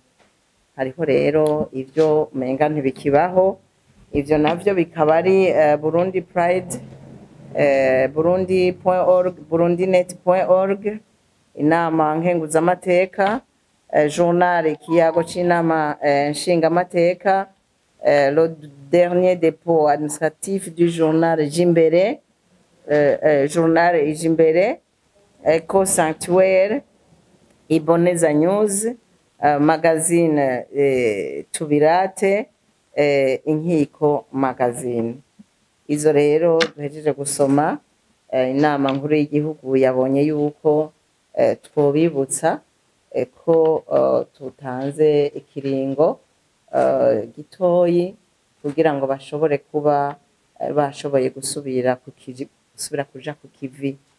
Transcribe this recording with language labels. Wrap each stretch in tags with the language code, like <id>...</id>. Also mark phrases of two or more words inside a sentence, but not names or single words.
<rn>Hariho rero ivyo umenga ntibikibaho. Ivyo navyo bikaba ari Burundi Pride, Burundi.org, burundinet.org, inama nkenguzamateka, journal Ikiyago c'inama nshingamateka, le dernier dépôt administratif du journal Jimbere, journal Jimbere, Eco Sanctuaire, Iboneza News, magazine Tubirate, Inkiko magazine. Izo rero duhejeje gusoma, inama nkuru y'igihugu yabonye yuko twobibutsa ko tutanze ikiringo gitoyi kugira ngo bashobore kuba bashoboye gusubira kuja ku kivi.</rn>